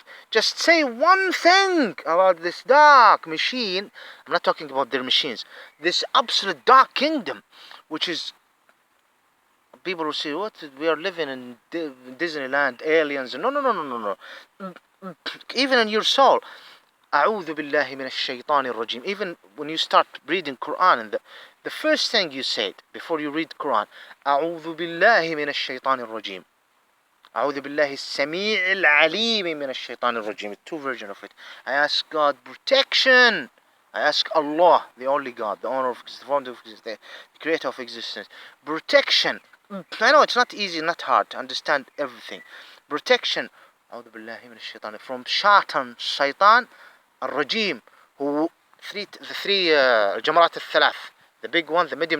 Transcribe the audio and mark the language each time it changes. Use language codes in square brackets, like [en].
[en] Just say one thing about this dark machine. I'm not talking about their machines. This absolute dark kingdom, which is, people will say, what? We are living in Disneyland, aliens. No, no, no, no, no, no. Even in your soul. [ar] أعوذ بالله من الشيطان الرجيم. [en] Even when you start reading Quran, and the first thing you said before you read Quran, [ar] أعوذ بالله من الشيطان الرجيم. أعوذ بالله السميع العليم من الشيطان الرجيم. [en] Two versions of it. I ask God protection. I ask Allah, the only God, the owner of the founder of existence, the creator of existence. Protection. I know it's not easy, not hard to understand everything. Protection. [ar] أعوذ بالله من الشيطان. [en] From Shaitan [ar] الرجيم, [en] who the three Jamarat al-Thalath, the big one, the medium.